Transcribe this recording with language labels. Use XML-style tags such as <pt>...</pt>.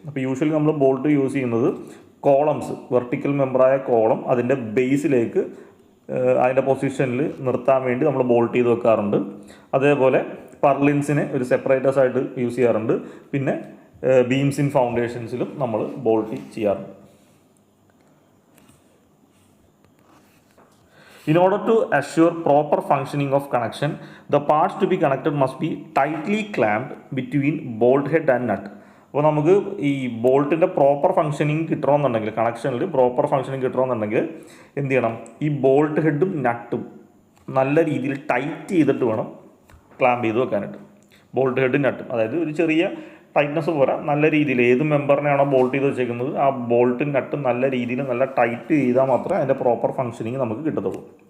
<ml>അപ്പോൾ യൂഷ്വലി നമ്മൾ bolt use ചെയ്യുന്നത് കോളംസ്, വെർട്ടിക്കൽ മെമ്പറായ കോളം അതിൻ്റെ ബേസിലേക്ക് അതിൻ്റെ പൊസിഷനിൽ നിർത്താൻ വേണ്ടി നമ്മൾ ബോൾട്ട് ചെയ്ത് വെക്കാറുണ്ട്. അതേപോലെ പർലിൻസിനെ ഒരു സെപ്പറേറ്റേഴ്സ് ആയിട്ട് യൂസ് ചെയ്യാറുണ്ട്. പിന്നെ ബീംസ് ഇൻ ഫൗണ്ടേഷൻസിലും നമ്മൾ ബോൾട്ട് ചെയ്യാറുണ്ട്.</ml> <en>In order to assure proper functioning of connection, the parts to be connected must be tightly clamped between bolt head and nut.</en> <ml>അപ്പോൾ നമുക്ക് ഈ ബോൾട്ടിൻ്റെ പ്രോപ്പർ ഫംഗ്ഷനിങ് കിട്ടണമെന്നുണ്ടെങ്കിൽ, കണക്ഷനിൽ പ്രോപ്പർ ഫംഗ്ഷനിങ് കിട്ടണമെന്നുണ്ടെങ്കിൽ എന്ത് ചെയ്യണം? ഈ ബോൾട്ട് ഹെഡും നട്ടും നല്ല രീതിയിൽ ടൈറ്റ് ചെയ്തിട്ട് വേണം ക്ലാമ്പ് ചെയ്ത് വെക്കാനായിട്ട്. ബോൾട്ട് ഹെഡും നട്ടും, അതായത് ഒരു ചെറിയ ടൈറ്റ്നസ് പോരാ, നല്ല രീതിയിൽ ഏത് മെമ്പറിനെയാണോ ബോൾട്ട് ചെയ്ത് വെച്ചേക്കുന്നത് ആ ബോൾട്ടും നട്ടും നല്ല രീതിയിൽ നല്ല ടൈറ്റ് ചെയ്താൽ മാത്രമേ അതിൻ്റെ പ്രോപ്പർ ഫംഗ്ഷനിങ് നമുക്ക് കിട്ടത്തുള്ളൂ.</ml>